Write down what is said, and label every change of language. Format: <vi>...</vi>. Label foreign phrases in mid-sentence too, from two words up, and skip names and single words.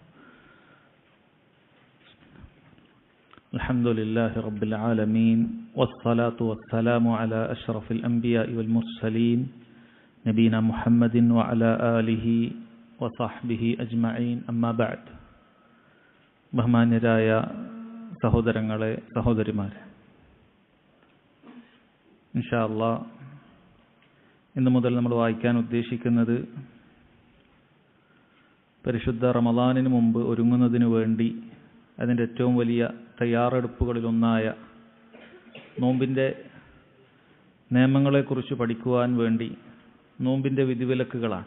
<ar>الحمد لله رب العالمين والصلاة والسلام على أشرف الأنبياء والمرسلين نبينا محمد وعلى آله وصحبه أجمعين أما بعد.</ar> <ml>ബഹുമാന്യരായ സഹോദരങ്ങളെ സഹോദരിമാരെ,</ml> <ar>إن شاء الله</ar> <ml>ഇന്നു മുതൽ നമ്മൾ വായിക്കാൻ ഉദ്ദേശിക്കുന്നത് പരിശുദ്ധ റമദാനിന് മുമ്പ് ഒരുങ്ങുന്നതിനു വേണ്ടി അതിൻ്റെ ഏറ്റവും വലിയ തയ്യാറെടുപ്പുകളിലൊന്നായ നോമ്പിൻ്റെ നിയമങ്ങളെക്കുറിച്ച് പഠിക്കുവാൻ വേണ്ടി നോമ്പിൻ്റെ വിധിവിലക്കുകളാണ്.</ml>